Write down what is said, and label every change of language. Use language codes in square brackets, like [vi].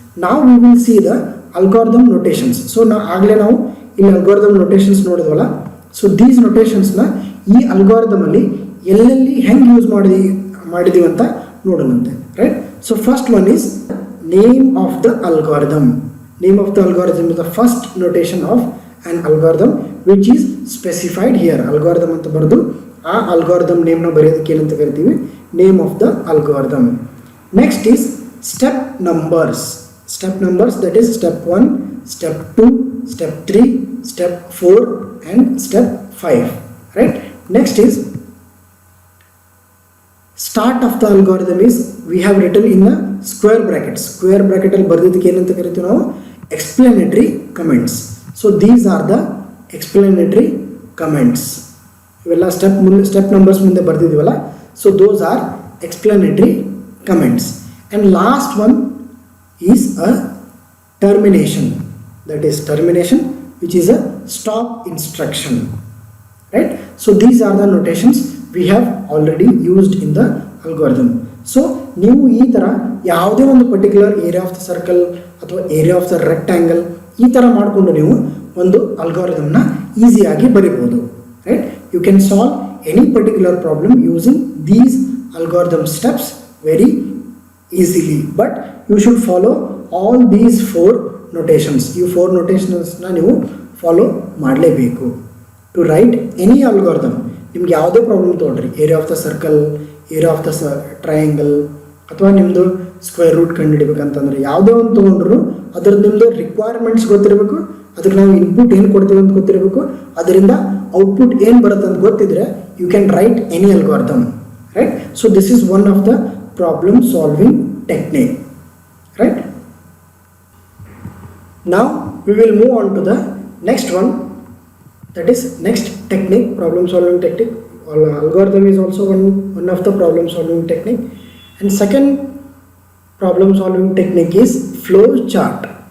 [kn] ನಾವು [en] We will see the algorithm notations. [kn] So ಆಗಲೇ ನಾವು ಇಲ್ಲಿ ಅಲ್ಗಾರಿದಮ್ ನೊಟೇಷನ್ಸ್ ನೋಡಿದ್ವಲ್ಲ, ಸೊ ದೀಸ್ ನೊಟೇಷನ್ಸ್ನ ಈ ಅಲ್ಗಾರಿದಮಲ್ಲಿ ಎಲ್ಲೆಲ್ಲಿ ಹೆಂಗೆ ಯೂಸ್ ಮಾಡಿದೀವಿ ಅಂತ ನೋಡೋಣಂತೆ, right? [en] So first one is name of the algorithm. Name of the algorithm is the first notation of an algorithm which is specified here. [kn] Algorithm ಅಂತ ಬರೆದು ಆ ಅಲ್ಗಾರಿದಮ್ ನೇಮ್ನ ಬರೆಯೋದಕ್ಕೆ ಏನಂತ ಕರಿತೀವಿ? [en] Name of the algorithm. Next is step numbers. Step numbers, that is step 1, step 2, step 3, step 4 and step 5, right? Next is start of the algorithm is we have written in the square brackets. [kn] Square bracket ಅಲ್ಲಿ ಬರೆದಿದ್ದಕ್ಕೆ ಏನಂತ ಕರಿತೀವಿ ನಾವು? [en] Explanatory comments. So these are the explanatory comments. [kn] ಇವೆಲ್ಲ step numbers ಮುಂದೆ ಬರೆದಿದ್ದೀವಲ್ಲ, [en] so those are explanatory comments. And last one is a termination, that is termination which is a stop instruction, right? So these are the notations we have already used in the algorithm. [kn] So ನೀವು ಈ ಥರ ಯಾವುದೇ ಒಂದು particular area of the circle ಅಥವಾ area of the rectangle ಈ ಥರ ಮಾಡಿಕೊಂಡು ನೀವು ಒಂದು ಅಲ್ಗಾರಿದಮ್ನ ಈಸಿಯಾಗಿ ಬರೀಬೋದು, right? [en] You can solve any particular problem using these algorithm steps very easily, but you should follow all these 4 notations. You 4 notations [kn] na ನೀವು follow ಮಾಡಲೇಬೇಕು [en] To write any algorithm. [kn] ನಿಮ್ಗೆ ಯಾವುದೇ ಪ್ರಾಬ್ಲಮ್ ತೊಗೊಂಡ್ರಿ, area of the circle, area of the triangle ಅಥವಾ ನಿಮ್ಮದು square root ಕಂಡುಹಿಡಿಬೇಕಂತಂದ್ರೆ ಯಾವುದೇ ಒಂದು ತೊಗೊಂಡ್ರು ಅದ್ರದ್ದು ನಿಮ್ಮದು ರಿಕ್ವೈರ್ಮೆಂಟ್ಸ್ ಗೊತ್ತಿರಬೇಕು, ಅದಕ್ಕೆ ನಾವು ಇನ್ಪುಟ್ ಏನು ಕೊಡ್ತೀವಿ ಅಂತ ಗೊತ್ತಿರಬೇಕು, ಅದರಿಂದ ಔಟ್ಪುಟ್ ಏನು ಬರುತ್ತೆ ಅಂತ ಗೊತ್ತಿದ್ರೆ [en] you can write any algorithm, [kn] right? [en] So this is one of the problem solving technique, right? Now we will move on to the next one, that is next technique, problem solving technique. Algorithm is also one of the problem solving technique. And second problem solving technique is flow chart.